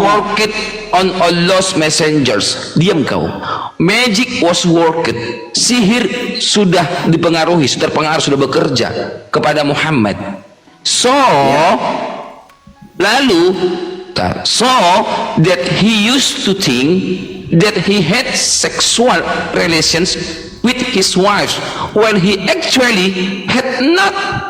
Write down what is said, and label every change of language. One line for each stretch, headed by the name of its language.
English: worked on Allah's messengers.
Indonesian: Diam kau.
English: Magic was worked.
Indonesian: Sihir sudah dipengaruhi, sudah terpengaruh, sudah bekerja kepada Muhammad.
English: So, lalu, so that he used to think that he had sexual relations with his wife while he actually had not.